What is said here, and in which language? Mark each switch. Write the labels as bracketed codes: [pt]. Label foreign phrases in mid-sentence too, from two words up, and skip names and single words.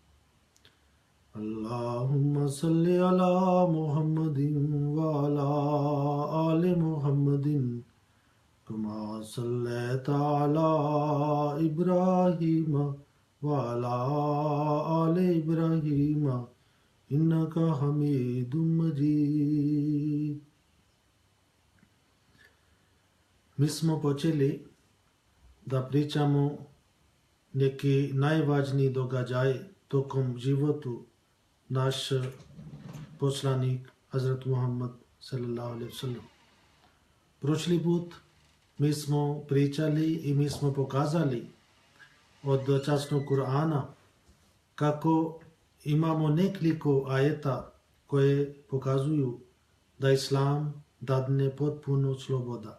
[ar] اللهم صل على محمد وعلى آل محمد كما صليت على إبراهيم وعلى آل إبراهيم إنك حميد مجيد. [bs] Mi smo počeli da pričamo neki najvažniji događaj tokom životu naš poslanik Hazrat Muhammad [ar] صلى الله عليه وسلم. [bs] Prošli put mi smo pričali i mi smo pokazali od časnog Kur'ana kako imamo nekoliko ajeta koje pokazuju da Islam dadne potpuno sloboda.